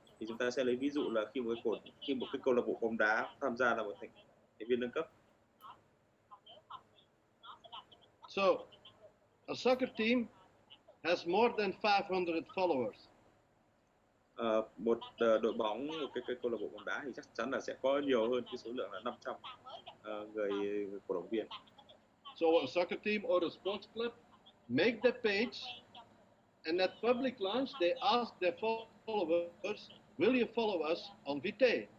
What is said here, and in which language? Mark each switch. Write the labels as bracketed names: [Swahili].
[Vietnamese] Thì chúng ta sẽ lấy ví dụ là khi một cái câu lạc bộ bóng đá tham gia là một thành viên nâng cấp. [English] So, a soccer team has more than 500 followers. [Vietnamese] Một đội bóng, một cái câu lạc bộ bóng đá thì chắc chắn là sẽ có nhiều hơn cái số lượng là 500 người cổ động viên. [English] So a soccer team or a sports club make the page, and at public launch they ask their followers, will you follow us on Vitae?